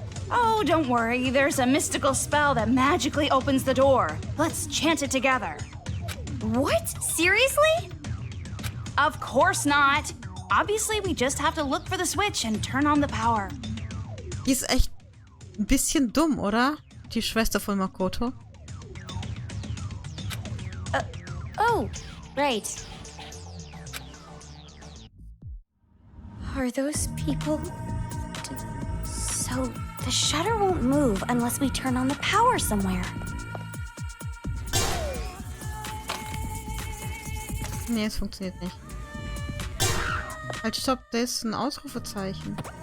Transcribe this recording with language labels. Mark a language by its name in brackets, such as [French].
[English] Oh, don't worry. There's a mystical spell that magically opens the door. Let's chant it together. What? Seriously? Of course not. Obviously, we just have to look for the switch and turn on the power. [German] Die ist echt ein bisschen dumm, oder? Die Schwester von Makoto. [English] Oh, right. Are those people... So, the shutter won't move unless we turn on the power somewhere. [German] Nee, es funktioniert nicht. Halt, stopp, das ist ein Ausrufezeichen.